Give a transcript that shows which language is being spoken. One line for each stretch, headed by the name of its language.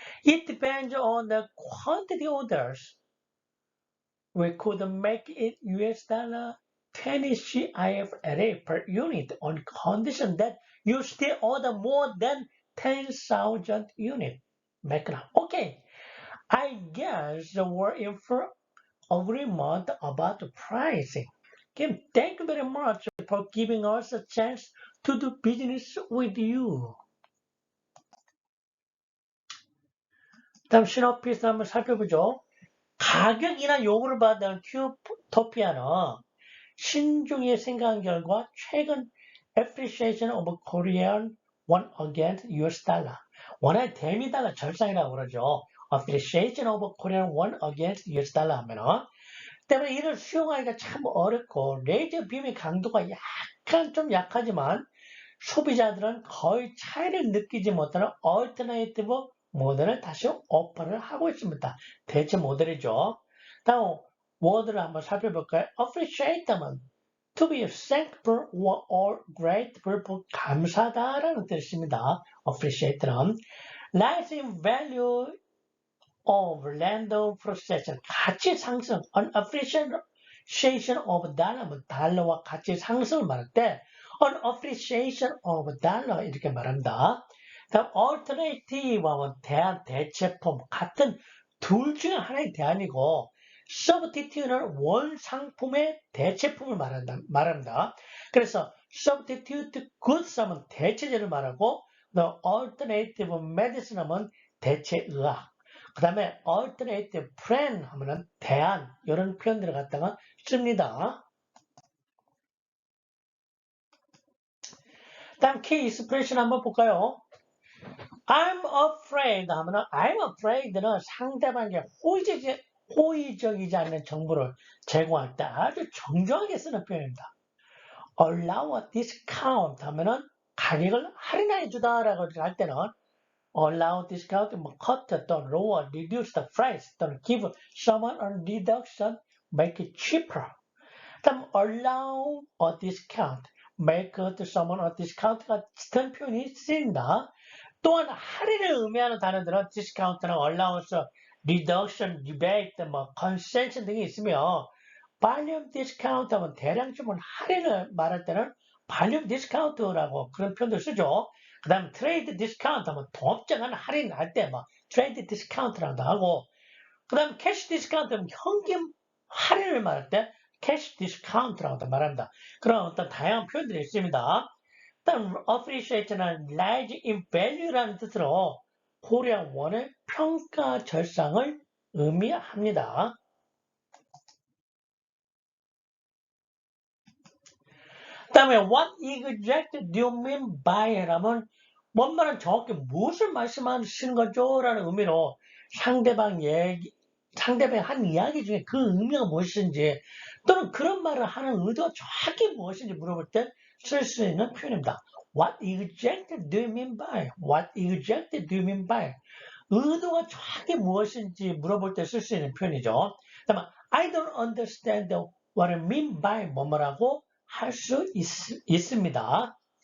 English: It depends on the quantity orders. We could make it US dollar 20 CIF per unit on condition that you still order more than 10,000 units. McLaren, okay. I guess we're in for agreement about the pricing. Kim, thank you very much for giving us a chance to do business with you.
Korean: 다음 시놉피스 한번 살펴보죠. 가격이나 요구를 받은 큐토피아는 신중히 생각한 결과 최근
English: appreciation of Korean won against US dollar.
Korean: 원화의 대미 달러 절상이라고 그러죠.
English: appreciation of Korean won against US dollar
Korean: 하면은 때문에 이를 수용하기가 참 어렵고 레이저 빔의 강도가 약간 좀 약하지만 소비자들은 거의 차이를 느끼지 못하는 얼터네이티브 모델을 다시 오퍼를 하고 있습니다. 대체 모델이죠. 다음 워드를 한번 살펴볼까요?
English: appreciate면 to be thankful or grateful for
Korean: 감사다라는 뜻입니다.
English: appreciate는 rising value of land procession
Korean: 가치 상승
English: an appreciation of dollar면
Korean: 달러와 가치 상승을 말할 때
English: an appreciation of dollar
Korean: 이렇게 말합니다. 다음 alternative 하면 대안, 대체품 같은 둘 중에 하나의 대안이고 substitute는 원상품의 대체품을 말합니다. 그래서
English: substitute goods
Korean: 하면 대체제를 말하고
English: the alternative medicine
Korean: 하면 대체의학 그 다음에
English: alternative plan
Korean: 하면은 대안 이런 표현들을 갖다가 씁니다. 다음 key expression 한번 볼까요?
English: I'm afraid
Korean: 하면은 I'm afraid는 상대방에게 호의적이지 않는 정보를 제공할 때 아주 정중하게 쓰는 표현입니다.
English: allow a discount 하면은
Korean: 가격을 할인해 주다라고 할 때는
English: allow discount, 뭐 cut 또는 lower, reduce the price 또는 give someone a reduction, make it cheaper. 그다음 allow a discount, make someone a discount
Korean: 같은 표현이 쓰인다. 또한 할인을 의미하는 단어들은 discount나 allowance, reduction, rebate, 뭐 concession 등이 있으며 발륨 디스카운트 하면 대량 주문 할인을 말할 때는 발륨 디스카운트라고 그런 표현도 쓰죠. 그 다음에 트레이드 디스카운트 하면 동업장한 할인할 때 막 트레이드 디스카운트라고 하고 그 다음에 캐시 디스카운트 하면 현금 할인을 말할 때 캐시 디스카운트라고 말합니다. 그런 어떤 다양한 표현들이 있습니다. 그 다음 appreciate는
English: rise in value
Korean: 라는 뜻으로 고려 원의 평가 절상을 의미합니다. 그 다음에
English: what exactly do you mean by
Korean: 라면 뭔 말은 정확히 무엇을 말씀하시는 거죠? 라는 의미로 상대방의 한 이야기 중에 그 의미가 무엇인지 또는 그런 말을 하는 의도가 정확히 무엇인지 물어볼 때 쓸 수 있는 표현입니다.
English: What exactly do you mean by? What exactly do you mean by?
Korean: 의도가 정확히 무엇인지 물어볼 때 쓸 수 있는 표현이죠. 그 다음에
English: I don't understand what I mean by
Korean: 뭐뭐라고 할 수 있습니다.